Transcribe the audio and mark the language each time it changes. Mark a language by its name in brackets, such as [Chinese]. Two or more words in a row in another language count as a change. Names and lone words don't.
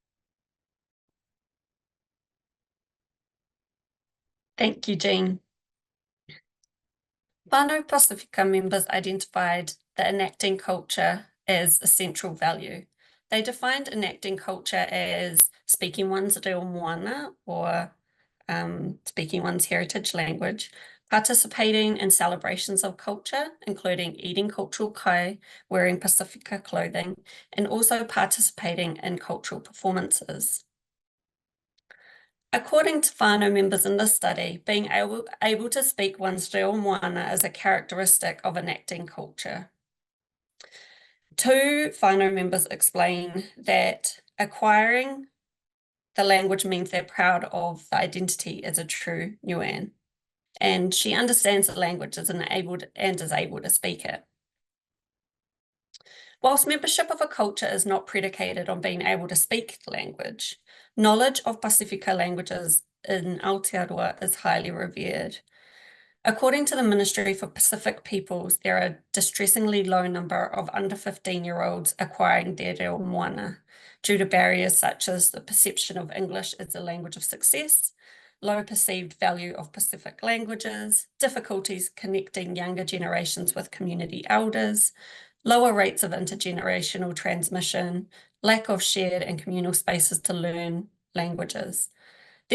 [English] Thank you, Jean. Whānau Pasifika members identified the enacting culture as a central value. They defined enacting culture as speaking one's [Māori] reo moana, [English] or speaking one's heritage language, participating in celebrations of culture, including eating cultural kai, wearing Pasifika clothing, and also participating in cultural performances. According to whānau members in this study, being able to speak one's [Māori] reo moana [English] is a characteristic of enacting culture. Two whānau members explain that acquiring the language means they're proud of the identity as a true Niuean, and she understands the language is able to speak it. Whilst membership of a culture is not predicated on being able to speak the language, knowledge of Pasifika languages in Aotearoa is highly revered. According to the Ministry for Pacific Peoples, there are a distressingly low number of under 15-year-olds acquiring their [Māori] reo moana [English] due to barriers such as the perception of English as a language of success, low perceived value of Pacific languages, difficulties connecting younger generations with community elders, lower rates of intergenerational transmission, lack of shared and communal spaces to learn languages.